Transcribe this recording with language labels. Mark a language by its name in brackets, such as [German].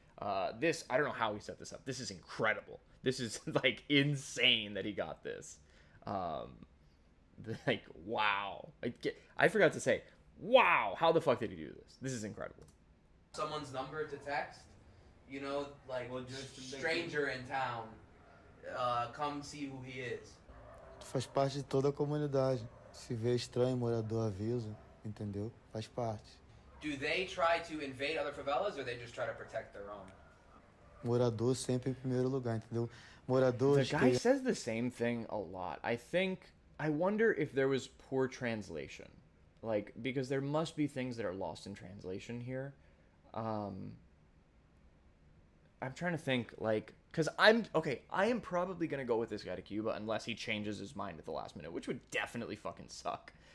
[English] I don't know how he set this up. This is incredible. This is like insane that he got this. Like, wow. I forgot to say, wow, how the fuck did he do this? This is incredible. Someone's number to text, like, stranger in town, come see who he is. [Portuguese] Tu faz parte de toda a comunidade. Se vê estranho, morador avisa, entendeu? Faz parte. [English] Do they try to invade other favelas or they just try to protect their own? [Portuguese] Morador sempre em primeiro lugar, entendeu? Moradores. [English] The guy says the same thing a lot. I wonder if there was poor translation. Like, because there must be things that are lost in translation here. I'm trying to think, like, because I am probably going to go with this guy to Cuba unless he changes his mind at the last minute, which would definitely fucking suck.